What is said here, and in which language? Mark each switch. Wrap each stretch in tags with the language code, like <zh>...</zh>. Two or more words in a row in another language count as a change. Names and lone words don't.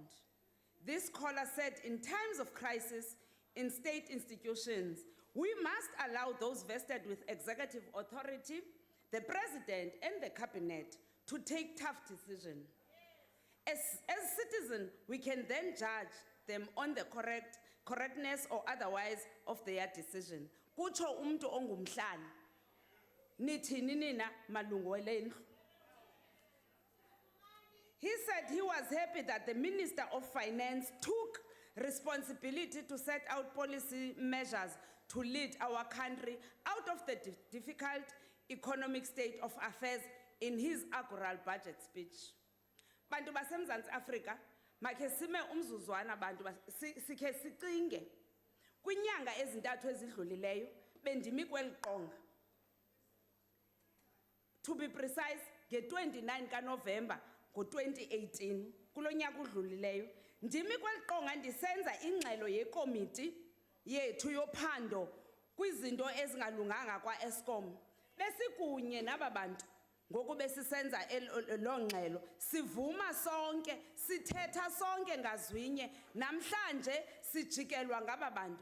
<en>This caller said, in times of crisis in state institutions, we must allow those vested with executive authority, the president and the cabinet, to take tough decisions. As citizens, we can then judge them on the correctness or otherwise of their decision.</en> <xh>Kucho umntu ongumhlali. Nithini nina malungu elendlu?</xh> <en>He said he was happy that the Minister of Finance took responsibility to set out policy measures to lead our country out of the difficult economic state of affairs in his inaugural budget speech.</en> <xh>Bantu baseMzantsi Afrika, makhe sime umzuzwana bantu sikhe sicinge. Kwinyanga ezintathu ezidlulileyo bendimi kweli qonga.</xh> <en>To be precise,</en> <xh>nge-29 kaNovember ngo-2018, kulo nyaka udlulileyo, ndimi kweli qonga ndisenza ingxelo yekomiti yethu yophando kwizinto ezingalunganga kwa-Eskom. Besikunye naba bantu ngoku besisenza lo ngxelo, sivuma sonke, sithetha sonke ngazwinye, namhlanje sijikelwa ngaba bantu.</xh>